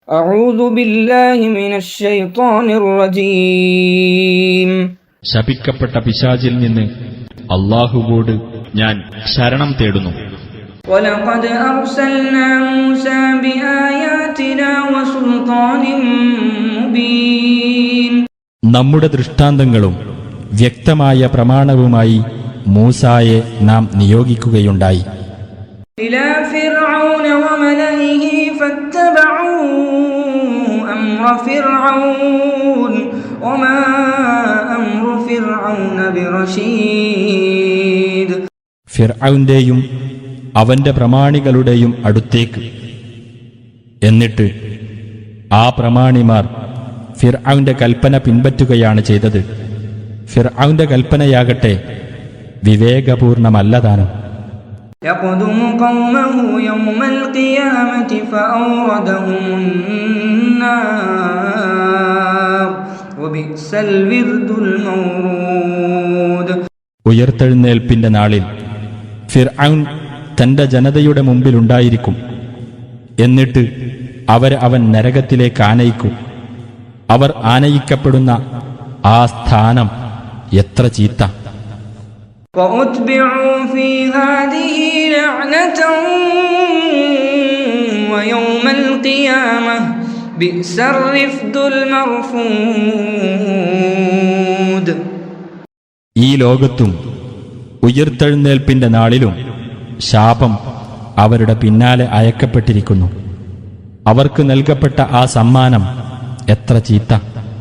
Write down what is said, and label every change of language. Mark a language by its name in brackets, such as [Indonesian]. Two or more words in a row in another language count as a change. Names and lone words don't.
[Arabic] أعوذ بالله من الشيطان الرجيم. [Malayalam] ശപിക്കപ്പെട്ട പിശാചിൽ നിന്ന് അല്ലാഹുവോട് ഞാൻ ശരണം തേടുന്നു. [Arabic] ولقد أرسلنا موسى بآياتنا وسلطان مبين. [Malayalam] നമ്മുടെ ദൃഷ്ടാന്തങ്ങളും വ്യക്തമായ പ്രമാണവുമായി മൂസായെ നാം നിയോഗിക്കുകയുണ്ടായി. [Arabic] إلى فرعون وملئه فاتبعوا أمر فرعون وما أمر فرعون برشيد. [Malayalam] ഫിർഔന്റെയും അവന്റെ പ്രമാണികളുടെയും അടുത്തേക്ക്. എന്നിട്ട് ആ പ്രമാണിമാർ ഫിർഔന്റെ കൽപ്പന പിൻപറ്റുകയാണ് ചെയ്തത്. ഫിർഔന്റെ കൽപ്പനയാകട്ടെ വിവേകപൂർണമല്ലതാനും. [Arabic] يقدم قومه يوم القيامة فأوردهم النار وبئس الورد المورود. [Malayalam] ഉയർത്തെഴുന്നേൽപ്പിന്റെ നാളിൽ ഫിർഔൻ തന്റെ ജനതയുടെ മുമ്പിലുണ്ടായിരിക്കും. എന്നിട്ട് അവൻ നരകത്തിലേക്ക് ആനയിക്കും. അവർ ആനയിക്കപ്പെടുന്ന ആ സ്ഥാനം എത്ര ചീത്ത! [Arabic] وأتبعوا في هذه لعنة ويوم القيامة بئس الرفد المرفود. [Malayalam] ഈ ലോകത്തും ഉയർത്തെഴുന്നേൽപ്പിന്റെ നാളിലും ശാപം അവരുടെ പിന്നാലെ അയക്കപ്പെട്ടിരിക്കുന്നു. അവർക്ക് നൽകപ്പെട്ട ആ സമ്മാനം എത്ര ചീത്ത!